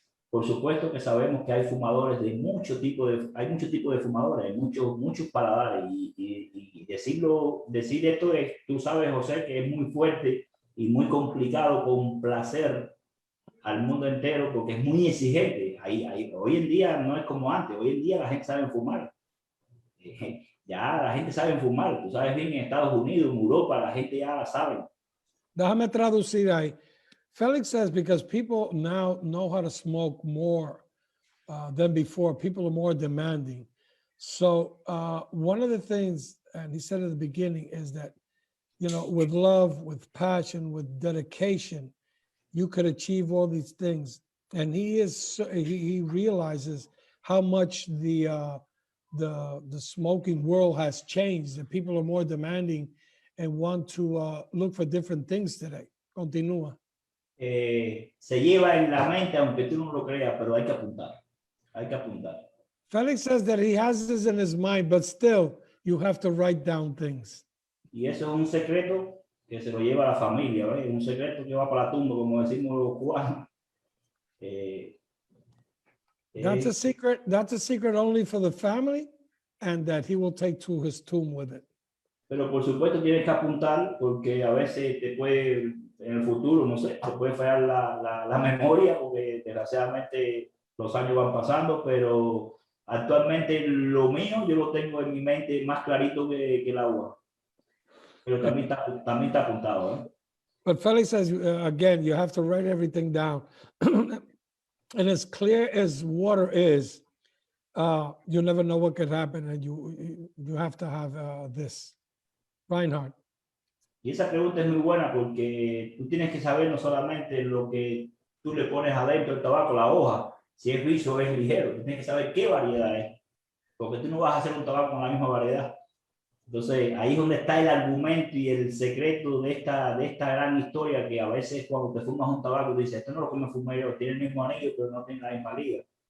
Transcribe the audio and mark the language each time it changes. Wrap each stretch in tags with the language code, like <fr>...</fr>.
<es>Por supuesto que sabemos que hay fumadores hay muchos tipos de fumadores, hay muchos paladares y decir esto tú sabes, José, que es muy fuerte y muy complicado complacer al mundo entero porque es muy exigente. Hoy en día no es como antes, hoy en día la gente sabe fumar. Ya la gente sabe fumar, tú sabes bien, en Estados Unidos, en Europa, la gente ya la sabe. Déjame traducir ahí.</es> <en>Felix says because people now know how to smoke more than before. People are more demanding. So one of the things, and he said at the beginning, is that, you know, with love, with passion, with dedication, you could achieve all these things. And he realizes how much the smoking world has changed, that people are more demanding and want to look for different things today.</en> <es>Continúa. Se lleva en la mente, aunque tú no lo creas, pero hay que apuntar. Hay que apuntar.</es> <en>Felix says that he has this in his mind, but still, you have to write down things.</en> <es>Y eso es un secreto que se lo lleva a la familia, ¿ves? Un secreto que va para la tumba, como decimos los cubanos.</es> <en>That's a secret. That's a secret only for the family, and that he will take to his tomb with it.</en> <es>Pero por supuesto tienes que apuntar porque a veces te puede, en el futuro, no sé, te puede fallar la memoria porque desgraciadamente los años van pasando, pero Actualmente lo mío yo lo tengo en mi mente más clarito que el agua. Pero también está apuntado, ¿eh?</es> <en>But Felix says, again, you have to write everything down. And as clear as water is, you never know what could happen, and you have to have this. Reinhard.</en> <es>Y esa pregunta es muy buena porque tú tienes que saber no solamente lo que tú le pones adentro del tabaco, la hoja, si es liso o es ligero, tú tienes que saber qué variedad es, porque tú no vas a hacer un tabaco con la misma variedad. Entonces, ahí es donde está el argumento y el secreto de esta gran historia, que a veces cuando te fumas un tabaco, dices, esto no lo que me fumé yo, tiene el mismo anillo, pero no tiene la misma liga.</es>